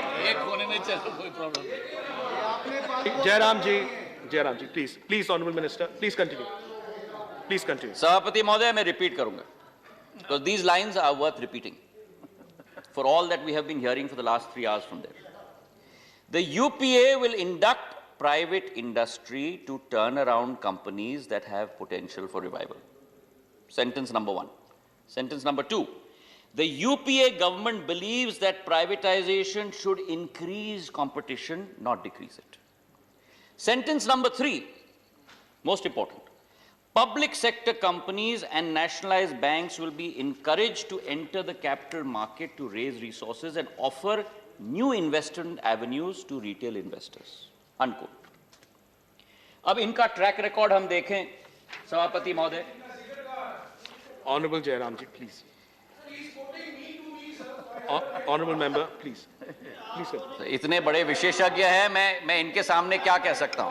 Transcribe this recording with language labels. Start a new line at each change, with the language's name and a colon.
Hindi: एक होने में चलो, कोई प्रॉब्लम नहीं।
English: Jairam ji, please, honorable minister, please continue.
Hindi: सभापति महोदय, मैं रिपीट करूंगा,
English: because these lines are worth repeating for all that we have been hearing for the last 3 hours from there. The UPA will induct private industry to turn around companies that have potential for revival. Sentence number 1. Sentence number 2. The UPA government believes that privatization should increase competition, not decrease it. Sentence number 3, most important. Public sector companies and nationalized banks will be encouraged to enter the capital market to raise resources and offer new investment avenues to retail investors. Unquote.
Hindi: अब इनका track record हम देखें सभापति महोदय।
English: Honorable Jairam ji, please. Honorable member, please.
Hindi: इतने बड़े विशेषज्ञ हैं, मैं इनके सामने क्या कह सकता हूं?